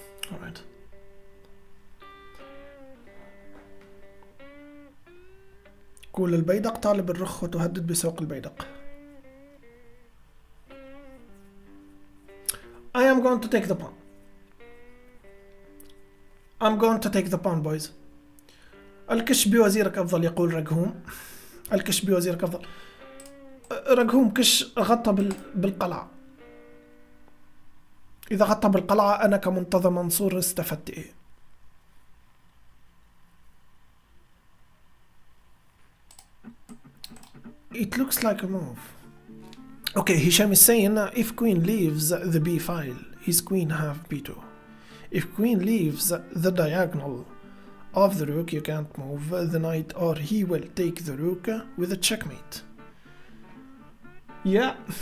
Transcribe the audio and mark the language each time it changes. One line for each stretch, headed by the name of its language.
English: Alright.
Arabic: كل البيدق طالب الرخ وتهدد بسوق البيدق.
English: I am going to take the pawn. I'm going to take the pawn boys.
Arabic: الكش بوزيرك أفضل يقول رقهوم. الكش بوزيرك أفضل. رقهوم كش غطى بالقلعة. إذا غطى بالقلعة أنا كمنتظر منصور استفدت إيه؟
English: It looks like a move. Okay, Hisham is saying if queen leaves the b file, his queen have b2. If queen leaves the diagonal of the rook, you can't move the knight or he will take the rook with a checkmate. Yeah.